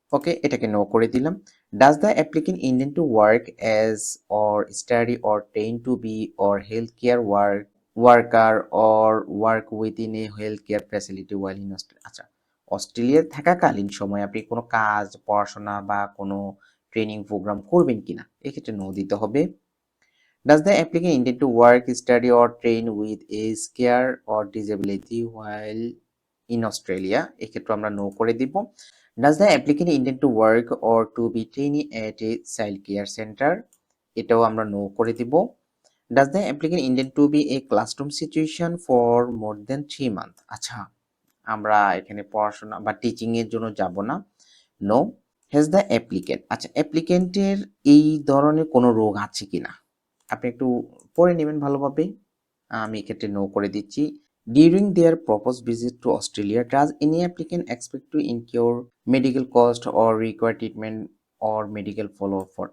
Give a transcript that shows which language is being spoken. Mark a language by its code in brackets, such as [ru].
[bn] ওকে, এটাকে নো করে দিলাম। [en] Does the applicant intend to work as or study or train to be or health care worker or work within a health care facility while in Australia. [bn] আচ্ছা, Australia থাকাকালীন সময় আপনি কোনো কাজ, পড়াশোনা বা কোনো ট্রেনিং প্রোগ্রাম করবেন কিনা, এক্ষেত্রে নো দিতে হবে। [en] Does the applicant intend to work, study or train with a scare or disability while in Australia? [bn] এক্ষেত্রে আমরা নো করে দিব। [en] Does the applicant intend to work or to be training at a child care center? [bn] এটাও আমরা no করে দিব। [en] Does the applicant intend to be a classroom situation for more than 3 months? [bn] আচ্ছা, আমরা এখানে পড়াশোনা বা টিচিং এর জন্য যাব না। নো। [en] Has the applicant, [bn] আচ্ছা অ্যাপ্লিকেন্টের এই ধরনের কোনো রোগ আছে কিনা আপনি একটু পড়ে নেবেন ভালোভাবে। আমি এক্ষেত্রে নো করে দিচ্ছি। [en] During their propose visit to Australia does any applicant expect to incur medical cost or require treatment or medical follow for.